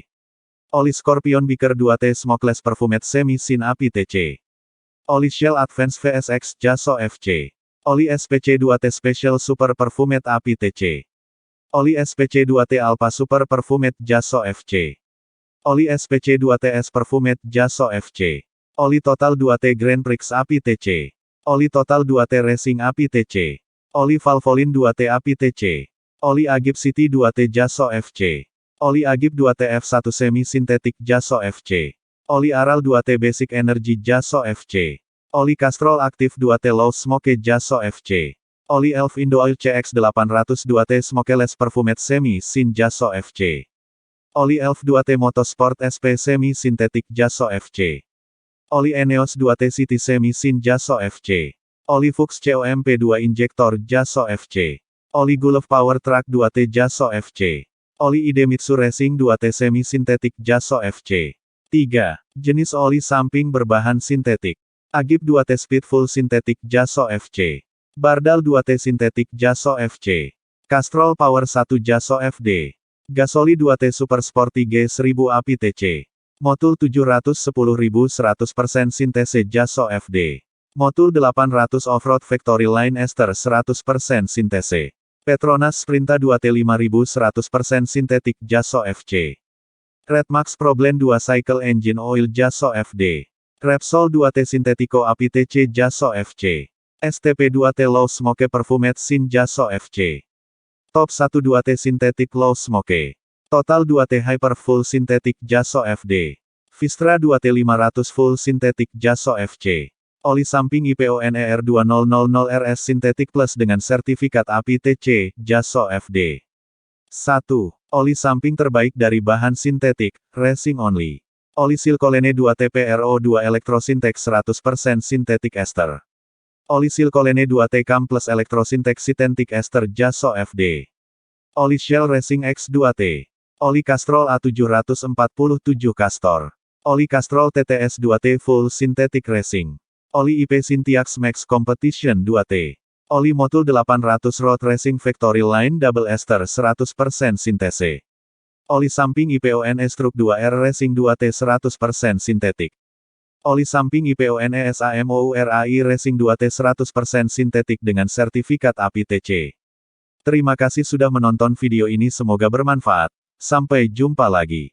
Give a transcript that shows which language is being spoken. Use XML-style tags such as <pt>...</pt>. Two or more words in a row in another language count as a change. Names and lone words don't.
<id>Oli Scorpion Beaker 2T Smokeless Perfumed Semi-Sin API TC. Oli Shell Advance VSX JASO FC. Oli SPC 2T Special Super Perfumed API TC. Oli SPC 2T Alpha Super Perfumed JASO FC. Oli SPC 2TS Perfumed JASO FC. Oli Total 2T Grand Prix API TC. Oli Total 2T Racing API TC. Oli Valvoline 2T API TC. Oli Agip City 2T JASO FC. Oli Agip 2T F1 Semi-Sintetik JASO FC. Oli Aral 2T Basic Energy JASO FC. Oli Castrol Active 2T Low Smoke JASO FC. Oli Elf Indo Oil CX802T Smokeless Perfumed Semi Sin Jaso FC. Oli Elf 2T Motorsport SP Semi Sintetik Jaso FC. Oli Eneos 2T City Semi Sin Jaso FC. Oli Fuchs COMP2 Injektor Jaso FC. Oli Gulf Power Truck 2T Jaso FC. Oli Idemitsu Racing 2T Semi Sintetik Jaso FC. 3. Jenis oli samping berbahan sintetik. Agip 2T Speed Full Sintetik Jaso FC. Bardal 2T Sintetik Jaso FC. Castrol Power 1 Jaso FD. Gasoli 2T Super Sporty G1000 API TC. Motul 710.100% Sintese Jaso FD. Motul 800 Offroad Factory Line Ester 100% Sintese. Petronas Sprinta 2T 5100% Sintetik Jaso FC. Redmax Problem 2 Cycle Engine Oil Jaso FD. Repsol 2T Sintetico API TC Jaso FC. STP 2T Low Smoke Perfumed Sin Jaso FC. Top 1 2T Synthetic Low Smoke. Total 2T Hyper Full Synthetic Jaso FD. Vistra 2T 500 Full Synthetic Jaso FC. Oli samping IPONER 2000RS Synthetic Plus dengan sertifikat API TC, Jaso FD. 1. Oli samping terbaik dari bahan sintetik,</id> <en>racing only.</en> <id>Oli Silkolene 2T PRO2 Electrosyntex 100% Synthetic Ester. Oli Silkolene 2T Cam Plus Electrosyntex Synthetic Ester Jaso FD. Oli Shell Racing X2T. Oli Castrol A747 Castor. Oli Castrol TTS 2T Full Synthetic Racing. Oli IP Syntiax Max Competition 2T. Oli Motul 800 Road Racing Factory Line Double Ester 100% Sintese. Oli samping IPONE Struk 2R Racing 2T 100% Sintetik. Oli samping IPONE SAMOURAI Racing 2T 100% Sintetik dengan sertifikat API TC. Terima kasih sudah menonton video ini, semoga bermanfaat. Sampai jumpa lagi.</id>